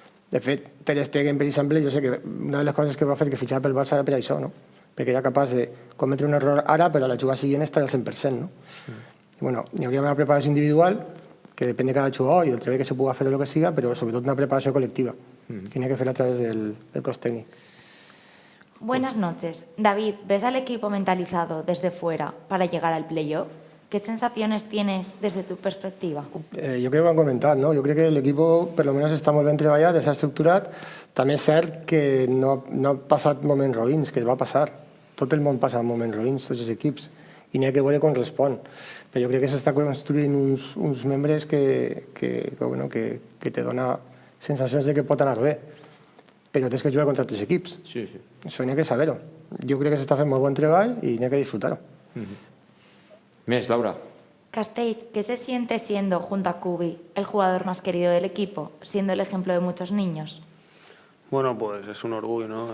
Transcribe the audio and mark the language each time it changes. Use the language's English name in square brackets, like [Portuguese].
[Catalan] De fet, Ter Stegen, per exemple, jo sé que una de les coses que va fer que fitxar pel Barça era per això, no? Perquè era capaç de cometre un error ara, però a la jugada següent estar al 100%, no? Bueno, hi hauria una preparació individual que depèn de cada jugador i del treball que se pugui fer o el que siga, però sobretot una preparació col·lectiva que n'hi ha que fer a través del cos tècnic. [Spanish] Buenas noches. David, ¿ves al equipo mentalizado desde fuera para llegar al playoff? ¿Qué sensaciones tienes desde tu perspectiva? [Catalan] Jo crec que ho han comentat, no? Jo crec que l'equip per almenys està molt ben treballat, està estructurat. També és cert que no ha passat moments roïns, que va passar. Tot el món passa moments roïns, tots els equips, i n'hi ha que veure com respon. Però jo crec que s'està construint uns membres que te dona sensacions de que pot anar bé. Però tens que jugar contra altres equips. Això n'hi ha que saber-ho. Jo crec que s'està fent molt bon treball i n'hi ha que disfrutar-ho. Més, Laura. [Spanish] Castells, ¿qué se siente siendo, junto a Cubi, el jugador más querido del equipo, siendo el ejemplo de muchos niños? Bueno, pues es un orgullo, ¿no?